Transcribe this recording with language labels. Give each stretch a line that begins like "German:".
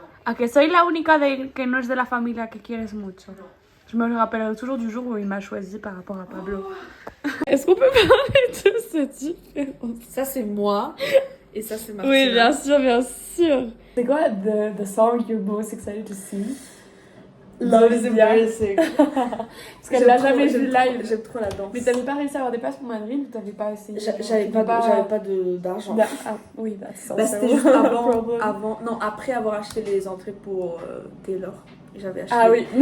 Spanish: ¿A que soy la única que no es de la familia que quieres mucho?
French: Je me rappellerai toujours du jour où il m'a choisi par rapport à Pablo. Est-ce qu'on peut parler de cette différence? Ça c'est moi et ça c'est Martina. Oui, bien sûr, bien sûr. C'est quoi
English: the song you're most excited to sing? Love is embarrassing.
French: Parce qu'elle l'a jamais vu live. J'aime trop la danse. Mais t'avais pas réussi à avoir des places pour Madrid ou t'avais pas essayé? J'avais pas d'argent. Ah, oui, bah, C'était juste avant, non, après avoir acheté les entrées pour Taylor. J'avais acheté. Ah oui.